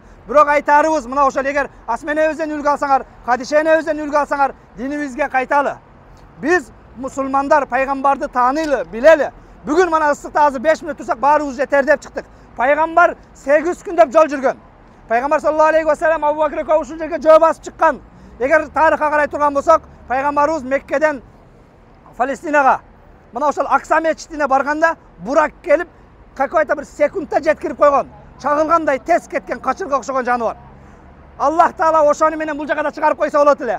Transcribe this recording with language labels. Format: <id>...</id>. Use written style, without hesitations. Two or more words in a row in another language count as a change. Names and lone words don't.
<ky>Бирок айтарыбыз мына ошол эгер Асма энебизден үлгү алсаңар, Хадиша энебизден үлгү алсаңар, динибизге кайталы. Биз мусулмандар пайгамбарды тааныйлы, билели. Бүгүн мына ысыкта азыр 5 мүнөт турсак баарыбыз жетер деп чыктык. Пайгамбар 8 күндөп жол жүргөн. Пайгамбар</ky> <ar>صلى الله عليه وسلم</ar> <ky>Абу Бакр экөө ушул жерге жөө басып чыккан. Эгер тарыхка карай турган болсок, пайгамбарыбыз Меккеден Палестинага мына ошол Акса мечитине барганда бурак келип, какой-то бир секундта жеткирип койгон. Чагылгандай тез кеткен качырга окшогон жаны бар. Аллах Таала ошону менен бул жакка да чыгарып койсо болот эле.</ky>